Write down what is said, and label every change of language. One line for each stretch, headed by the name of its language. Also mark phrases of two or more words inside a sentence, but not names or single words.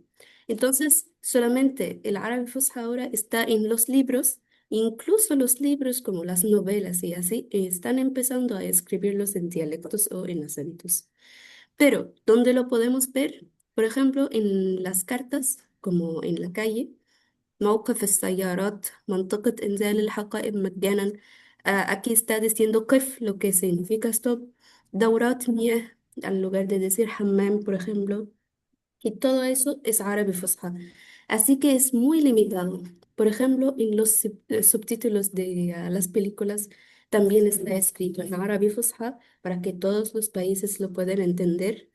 Spanish: Entonces, solamente el árabe fusha ahora está en los libros, incluso los libros como las novelas y así, están empezando a escribirlos en dialectos o en acentos. Pero, ¿dónde lo podemos ver? Por ejemplo, en las cartas, como en la calle.
Arabic: موقف السيارات منطقة إنزال الحقائب مجانا.
Spanish: Aquí está diciendo كيف, lo que significa stop.
Arabic: دورات مياه,
Spanish: al lugar de decir hammam, por ejemplo. Y todo eso es árabe fusha. Así que es muy limitado. Por ejemplo, en los subtítulos de las películas también está escrito en árabe fusha para que todos los países lo puedan entender.